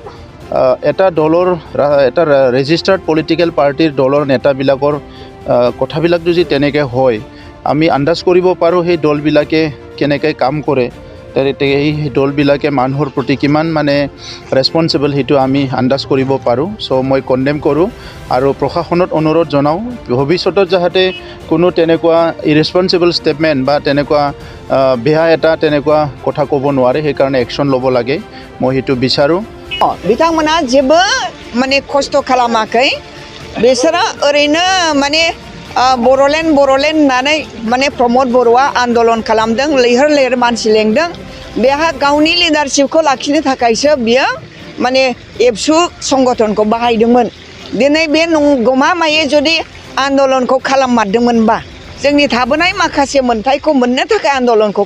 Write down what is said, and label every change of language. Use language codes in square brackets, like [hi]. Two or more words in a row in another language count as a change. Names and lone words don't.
[as] এটা দলৰ এটা [en] registered political party [as] দলৰ নেতাবিলাকৰ কথাবিলাক যদি তেনেকৈ হয় আমি আন্দাজ কৰিব পাৰোঁ সেই দলবিলাকে কেনেকৈ কাম কৰে সেই দলবিলাকে মানুহৰ প্ৰতি কিমান মানে ৰেসপন্সিবল সেইটো আমি আন্দাজ কৰিব পাৰোঁ সো মই কন্ডেম কৰোঁ আৰু প্ৰশাসনত অনুৰোধ জনাওঁ ভৱিষ্যতত যাতে কোনো তেনেকুৱা [en] irresponsible statement [as] বা তেনেকুৱা বেয়া এটা তেনেকুৱা কথা ক'ব নোৱাৰে সেইকাৰণে একশ্যন ল'ব লাগে মই সেইটো বিচাৰোঁ [brx] बिथांमोना जेबो माने खस्थ' खालामाखै बिसोरो ओरैनो माने बर'लेण्ड होननानै माने प्रमद बर'आ आन्दलन खालामदों लैहोर लैहोर मानसि लेंदों बेहा गावनि लिडारशिपखौ लाखिनो थाखायसो बियो माने एबसु संगठनखौ बाहायदोंमोन दिनै बे गमामायै जुदि आन्दलनखौ खालाममारदोंमोनबा जोंनि थाबोनाय माखासे मोनथायखौ मोननो थाखाय आन्दलनखौ